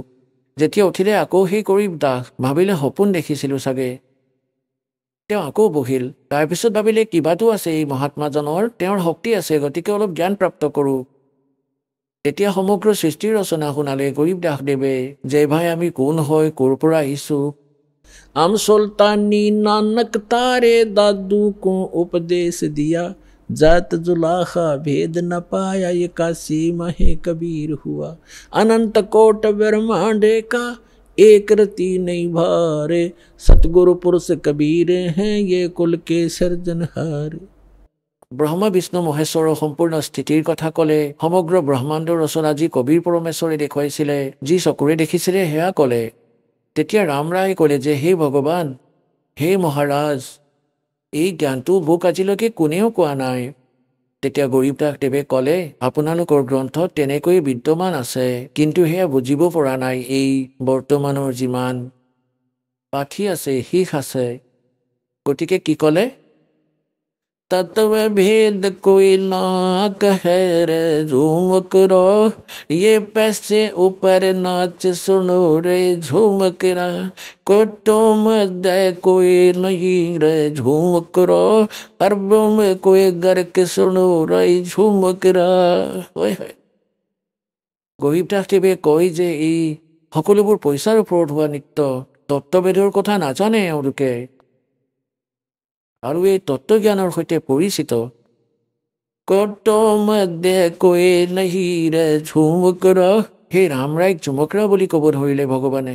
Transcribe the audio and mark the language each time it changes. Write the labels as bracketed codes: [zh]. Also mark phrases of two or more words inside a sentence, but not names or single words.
[as] যেতিয়া উঠিলে আকৌ সেই গৰীবদাস, ভাবিলে সপোন দেখিছিলোঁ চাগে। তেওঁ আকৌ বহিল। তাৰপিছত ভাবিলে কিবাটো আছে এই মহাত্মাজনৰ, তেওঁৰ শক্তি আছে, গতিকে অলপ জ্ঞান প্ৰাপ্ত কৰোঁ। তেতিয়া সমগ্ৰ সৃষ্টিৰ ৰচনা শুনালে গৰীবদাসদেৱে, যে ভাই আমি কোন হয়, ক'ৰ পৰা আহিছোঁ। [hi] हम सुल्तानी नानक तारे दादू को उपदेश दिया, जात जुलाखा भेद न पाया, ये काशी महे कबीर हुआ, अनंत कोट ब्रह्मांड का एक रति नहीं भारे, सतगुरु पुरुष कबीर हैं ये कुल के सर्जनहार। [as] ব্ৰহ্মা বিষ্ণু মহেশ্বৰৰ সম্পূৰ্ণ স্থিতিৰ কথা ক'লে। সমগ্ৰ ব্ৰহ্মাণ্ডৰ ৰচনা যি কবিৰ পৰমেশ্বৰে দেখুৱাইছিলে, যি চকুৰে দেখিছিলে, সেয়া ক'লে। তেতিয়া ৰামৰায়ে ক'লে যে হে ভগৱান, হে মহাৰাজ, এই জ্ঞানটো মোক আজিলৈকে কোনেও কোৱা নাই। তেতিয়া গৰীবদাসদেৱে ক'লে, আপোনালোকৰ গ্ৰন্থত তেনেকৈয়ে বিদ্যমান আছে, কিন্তু সেয়া বুজিব পৰা নাই। এই বৰ্তমানৰ যিমান পাঠী আছে, শিখ আছে, গতিকে কি ক'লে, [hi] तत्व भेद कोई ना कहे रे झूमक रो, ये पैसे ऊपर नाच सुनो रे झूमक रा, कुटुम दे कोई नहीं रे झूमक रो, अरबों में कोई गर्क सुनो रे झूमक रा। [as] গৰীবদাসদেৱে কয় যে এই সকলোবোৰ পইচাৰ ওপৰত হোৱা নৃত্য, তত্ত্বভেদৰ কথা নাজানে এওঁলোকে, আৰু এই তত্ত্বজ্ঞানৰ সৈতে পৰিচিত। সেই ৰামৰায়ক ঝুমকৰা বুলি ক'ব ধৰিলে ভগৱানে।